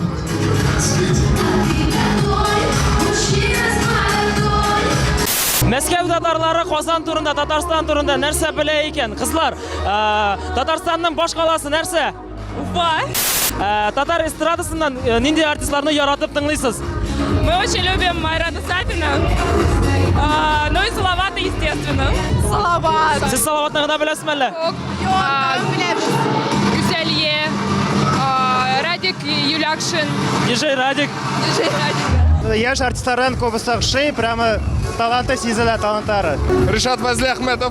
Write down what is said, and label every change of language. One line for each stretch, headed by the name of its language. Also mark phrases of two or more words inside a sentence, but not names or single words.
Tatar: Мәскәү татарлары Казан турында, Татарстан турында нәрсә белә икән? Кызлар, Татарстанның баш каласы нәрсә? Уфа. Татар эстрадасыннан нинди артистларны яратып тыңлыйсыз?
Russian: Мы очень любим Майрата Сафина. Ну и Салавата, естественно.
Tatar: Салават. Сез Салаватны гына беләсезме әллә? Гүзәлия. Радик Юлякшин. DJ Радик. Яшь артистлардан күбесе охшый,
Russian: прямо таланты
Tatar: сизелә, талантлары. Ришат Вазлиәхмәтов.